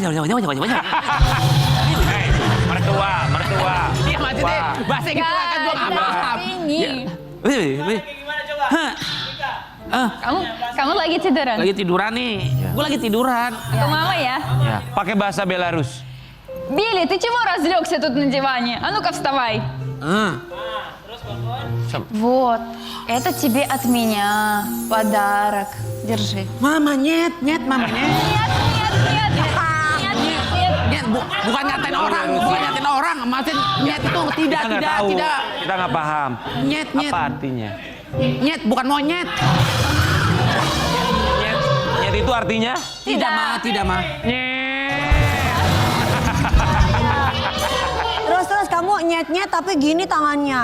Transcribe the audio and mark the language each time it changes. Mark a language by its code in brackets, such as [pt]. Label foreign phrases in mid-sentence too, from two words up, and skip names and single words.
[id] mertua. Iya maksudnya Wah. bahasa gitu lah kan gue nggak paham. Ini. Kamu lagi tiduran? Lagi tiduran nih, gue lagi tiduran. Ke mama ya? Ya, pakai bahasa Belarus. [ru] Билли, ты чего разлегся тут на диване? А ну-ка вставай. Вот, это тебе от меня подарок. Держи. Мама нет, мама нет. Нет, нет, нет, нет, нет, нет. [id] Nyet, bukan ngatain orang, maksudnya nyet itu Kita nggak tahu. tidak. Kita nggak paham. Nyet. Apa artinya? Nyet, bukan monyet. Nyet itu artinya? Tidak mah. Terus kamu nyet-nyet tapi gini tangannya.